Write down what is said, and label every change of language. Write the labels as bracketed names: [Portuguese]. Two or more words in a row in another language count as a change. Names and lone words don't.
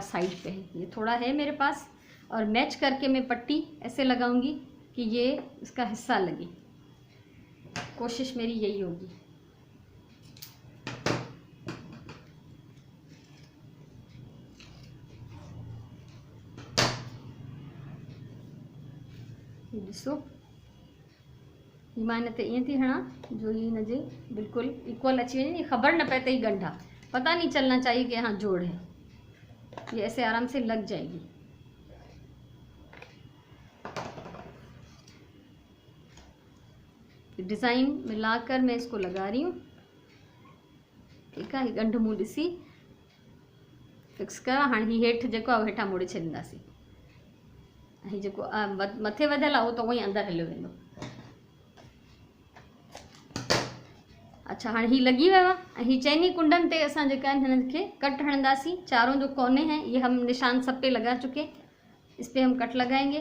[Urdu] سائیڈ پہ ہے، یہ تھوڑا ہے میرے پاس، اور میچ کر کے میں پٹی ایسے لگاؤں گی کہ یہ اس کا حصہ لگے. کوشش میری یہی ہوگی. [Sindhi] ॾिसो, ही मां हिन ते ईअं थी हणा जो ही हिन जे बिल्कुलु इक्वल अची वञे, ख़बर न पए त ही ॻंढ आहे, [Urdu] پتا نہیں چلنا چاہیے کہ یہاں جوڑ ہے. یہ ایسے آرام سے لگ جائے گی. ڈیزائن ملا کر میں اس کو لگا رہی ہوں، ٹھیک ہے. [Sindhi] ही ॻंढ मूं ॾिसी फिक्स करा। हाणे ही हेठि जेको आहे हेठां मोड़े छॾींदासीं। ही जेको मथे वधियल आहे उहो त उअं ई अंदरि हलियो वेंदो। अच्छा, हाँ ही लगी वियो आहे। ही चइनी कुंडन ते असां जेका आहिनि हिननि खे कट हणंदासीं। [Urdu] چاروں جو کونے ہیں یہ ہم نشان سب پہ لگا چکے، اس پہ ہم کٹ لگائیں گے.